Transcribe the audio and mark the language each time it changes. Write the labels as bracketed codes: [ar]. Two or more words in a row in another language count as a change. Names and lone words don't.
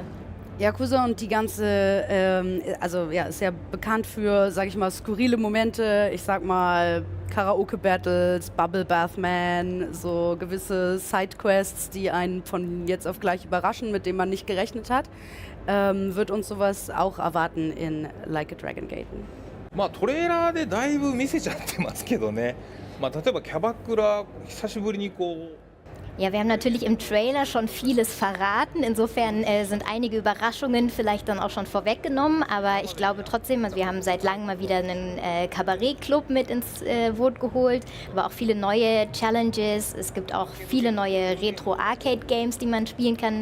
[de] Yakuza und die ganze, ist ja bekannt für, sag ich mal, skurrile Momente, ich sag mal Karaoke-Battles, Bubble Bath Man, so gewisse Sidequests, die einen von jetzt auf gleich überraschen, mit denen man nicht gerechnet hat. Wird uns sowas auch erwarten in Like a Dragon Gaiden? [ja] トレーラーでだいぶ見せちゃってますけどね。例えばキャバクラ久しぶりにこう [de] Ja, wir haben natürlich im Trailer schon vieles verraten. Insofern sind einige Überraschungen vielleicht dann auch schon vorweggenommen. Aber ich glaube trotzdem, also wir haben seit langem mal wieder einen Kabarettclub mit ins Boot geholt. Aber auch viele neue Challenges. Es gibt auch viele neue Retro-Arcade-Games, die man spielen kann.